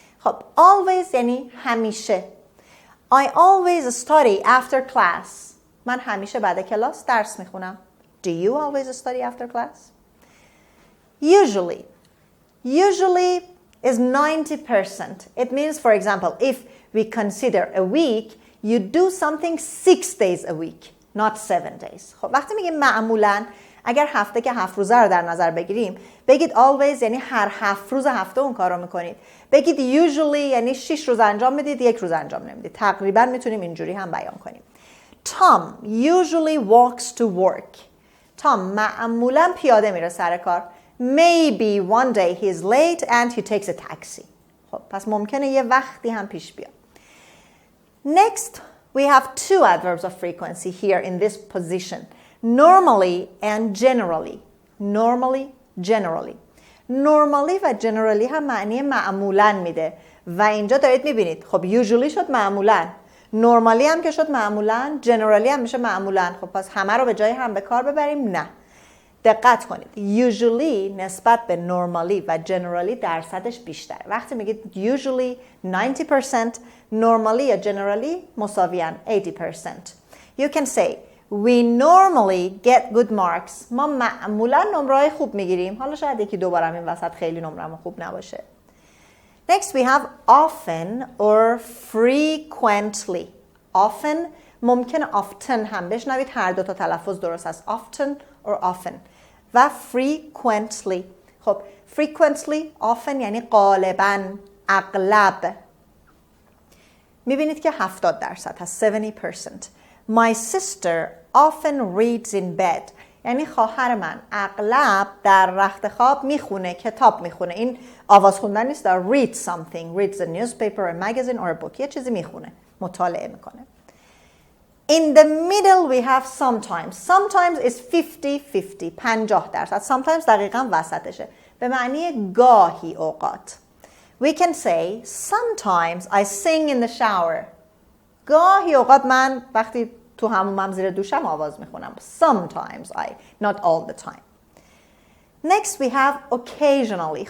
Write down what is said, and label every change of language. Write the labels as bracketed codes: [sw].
[fa] خب always یعنی همیشه. [en] I always study after class. [fa] من همیشه بعد کلاس درس میخونم. [en] Do you always study after class? Usually. Usually is 90%. It means, for example, if we consider a week, you do something 6 days a week, not 7 days. [fa] خب وقتی میگیم معمولاً، اگر هفته که 7 روزه رو در نظر بگیریم، بگید always یعنی هر 7 روز هفته اون کار رو میکنید. بگید usually یعنی 6 روز انجام میدید 1 روز انجام نمیدید. تقریبا میتونیم اینجوری هم بیان کنیم. [en] Tom usually walks to work. [fa] Tom معمولا پیاده میره سر کار. [en] Maybe one day he's late and he takes a taxi. [fa] خب پس ممکنه یه وقتی هم پیش بیاد. [en] Next we have 2 adverbs of frequency here in this position. Normally and generally. Normally, generally. [fa] Normally و generally هم معنی معمولاً میده و اینجا دارید میبینید. خب usually شد معمولاً، normally هم که شد معمولاً، generally هم میشه معمولاً. خب پس همه رو به جای هم به کار ببریم؟ نه. دقت کنید. Usually نسبت به normally و generally درصدش بیشتره. وقتی میگید usually 90%، normally یا generally مساویاً 80%. [en] You can say we normally get good marks. [fa] ما معمولا نمره‌های خوب میگیریم. حالا شاید یکی دو بارم این وسط خیلی نمره‌مون خوب نباشه. [en] Next we have often or frequently. [fa] Often ممکنه often هم بشنوید، هر دو تا تلفظ درست است. [en] Often or often. و frequently. [fa] خب frequently often یعنی غالباً، اغلب. میبینید که 70% هست، 70%. [en] My sister often reads in bed. [fa] یعنی خواهر من اغلب در رخت خواب میخونه، کتاب میخونه. این آواز خوندن نیست، در read something. [en] reads a newspaper, a magazine or a book. [fa] یه چیزی میخونه، مطالعه میکنه. [en] In the middle we have sometimes. Sometimes is 50-50. 50%. Sometimes [fa] دقیقاً وسطشه. به معنی گاهی اوقات. [en] We can say sometimes I sing in the shower. [fa] گاهی اوقات من وقتی تو حمومم زیر دوشم آواز میخونم. [en] Sometimes I, not all the time. Next we have occasionally.